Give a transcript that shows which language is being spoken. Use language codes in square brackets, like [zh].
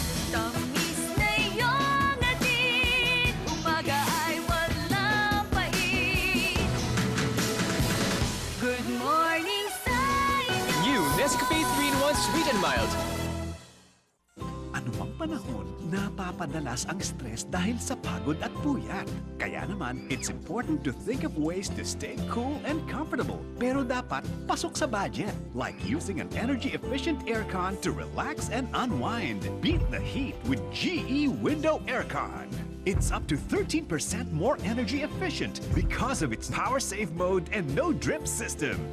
[tl] Tamis na iyong atin, umaga ay walang pait. [en] Good morning [tl] sa inyo. [en] New Nescafe 3-in-1 Sweet and Mild. [tl] Anumang panahon, napapadalas ang stress dahil sa pagod at puyat. Kaya naman, [en] it's important to think of ways to stay cool and comfortable. [tl] Pero dapat pasok sa budget, [en] like using an energy-efficient aircon to relax and unwind. Beat the heat with GE Window Aircon. It's up to 13% more energy efficient because of its power save mode and no drip system.